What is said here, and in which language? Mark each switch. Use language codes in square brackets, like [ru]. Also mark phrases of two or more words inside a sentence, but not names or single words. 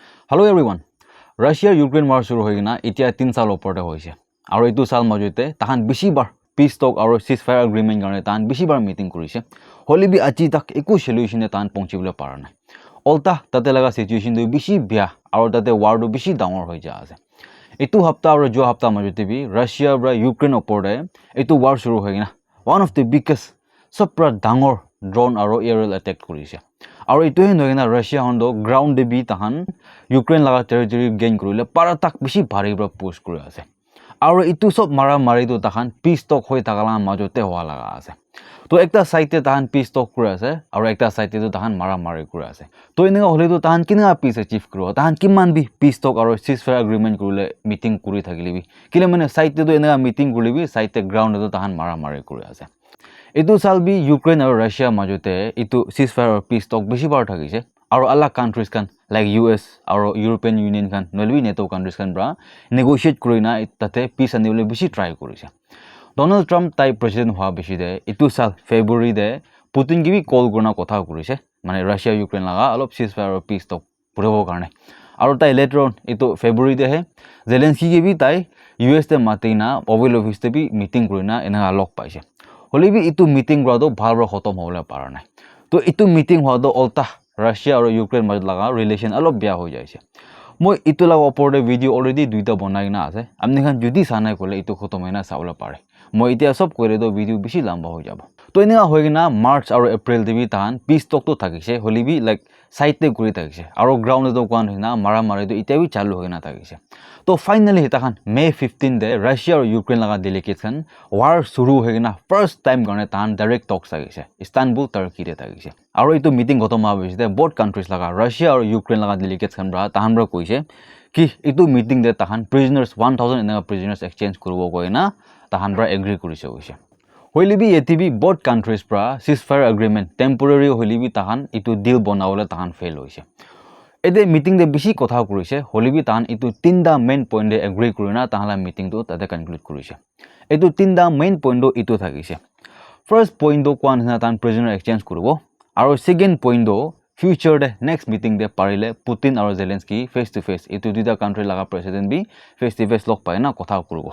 [en] Hello everyone. [nag] Russia Ukraine war shuru hoigina etia 3 saal oporte hoise. Aru etu saal majote tahan bishi bar [en] peace talk [nag] aru [en] ceasefire agreement [nag] garne tahan bishi bar meeting korise. Holi bi aji tak eku solution e tahan ponchibole para nai. Olta tate laga situation du bishi bia aru tate war du bishi dangor hoi ja ase. Etu hafta aru jo hafta majote bi Russia bra Ukraine oporte etu war shuru hoigina [en] one of the biggest [nag] sapra dangor drone aru [en] aerial attack [nag] korise. Aru etu he noina Russia hondo ground de bi tahan Ukraine laga territory gain korile para tak bishi bhari bra push kori ase. Aru etu sob mara mari do tahan [en] peace talk [nag] hoi thakala majote howa laga ase. To ekta side te tahan [en] peace talk [nag] kori ase aru ekta side te tahan mara mari kori ase. To enega hole to tahan kinga [en] peace achieve [nag] koro tahan kiman bi [en] peace talk [nag] aru [en] ceasefire agreement [nag] korile meeting kori thakile bi kile mane side te to enega meeting kori bi side te ground to tahan mara mari kori ase. Etu sal bi Ukraine aru Russia majote etu ceasefire aru [en] peace talk [nag] bishi bar thakise aru alag countries kan like US aru European Union kan nolbi NATO countries kan bra negotiate korina tate peace anibole bishi try korise. Donald Trump [en] type president [nag] howa bishi de etu sal February de Putin ki bi call korna kotha korise mane Russia Ukraine laga alop ceasefire aru [en] peace talk [nag] puribo karne aru tai [en] later on [nag] etu February de he Zelensky ki bi tai US te matina Oval Office te bi meeting korina enga log paise. Holi bi etu meeting bra do bhal bra khotom hobole para nai. To etu meeting howa do olta Russia aru Ukraine majot laga relation alop bia hoi jaise. Moi etu laga opor de [en] video already [nag] duita banai na ase. Amni khan judi sanai kole etu khotom hoina saula pare. Moi etia sob kore do video bishi lamba hoi jabo. To enega hoigina March aru April de bi tahan [en] peace talk [nag] to thakise holi bi like side te kuri thakise aru ground to kwan hoina mara mari do etia bi chalu hoina thakise. To finally heta khan May 15 de Russia aru Ukraine laga delegates khan war shuru hoigina [en] first time [nag] garne tahan [en] direct talks [nag] thakise Istanbul Turkey te thakise. Aru etu meeting khotom howa bisi de [en] both countries [nag] laga Russia aru Ukraine laga delegates khan bra tahan bra koise ki etu meeting de tahan prisoners 1000 enega [en] prisoners exchange [nag] koribo koina tahan bra agree korise hoise. Hoili bi eti bi [en] both countries [nag] pra [en] ceasefire agreement temporary [nag] hoili bi tahan etu deal banawole tahan fail hoise. Ede meeting de bishi kotha korise holi bi tahan etu tinda [en] main point [nag] de agree korina tahala meeting to tate conclude korise. Etu tinda [en] main point [nag] do etu thakise. [en] First point [nag] do kwan hina tahan [en] prisoner exchange [nag] koribo aru [en] second point [nag] do future de next meeting de parile Putin aru Zelensky [en] face to face [nag] etu duita country laga president bi [en] face to face [nag] log paina kotha koribo.